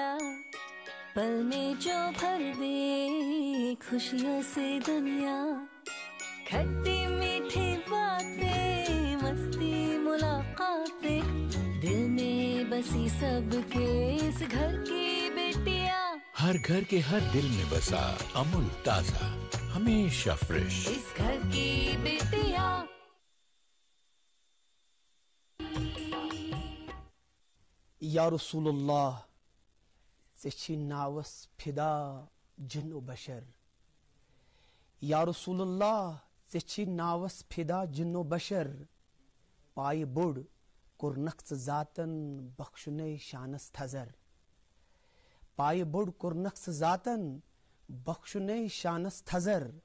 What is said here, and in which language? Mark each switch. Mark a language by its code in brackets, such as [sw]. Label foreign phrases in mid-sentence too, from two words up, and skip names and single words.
[hi] पल में जो भर दे खुशियों से दुनिया खट्टी मीठी बातें मस्ती मुलाकातें दिल में बसी सबके इस घर की बेटियां हर घर के हर दिल में बसा अमूल ताजा हमेशा फ्रेश इस घर की बेटियां। [ks] या रसूलुल्लाह ज़े नावस फिदा जिन्नो बशर या रसूलुल्लाह ज़े नावस फिदा जिन्नो बशर पाय बुड़ कुर नक्स जातन बख्शुने शानस थजर पाय बुड़ कुर नक्स जातन बख्शुने शानस थजर